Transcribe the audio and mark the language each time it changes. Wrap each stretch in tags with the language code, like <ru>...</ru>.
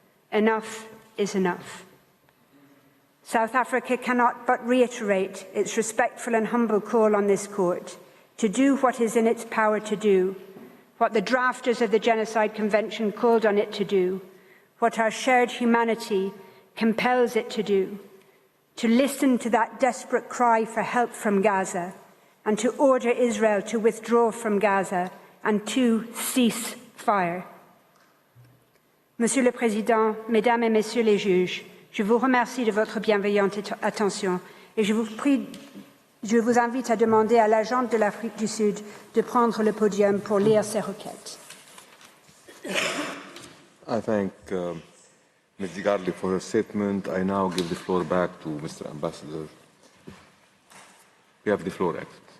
<en>Enough is enough. South Africa cannot but reiterate its respectful and humble call on this court to do what is in its power to do, what the drafters of the Genocide Convention called on it to do, what our shared humanity compels it to do, to listen to that desperate cry for help from Gaza and to order Israel to withdraw from Gaza and to cease fire.</en> <fr>Monsieur le Président, Mesdames et Messieurs les juges, je vous remercie de votre bienveillante attention et je vous invite à demander à l'agent de l'Afrique du Sud de prendre le podium pour lire ses requêtes.</fr> <en>I thank Ms. Digarli for her statement. I now give the floor back to Mr. Ambassador. You have the floor, Excellency.</en>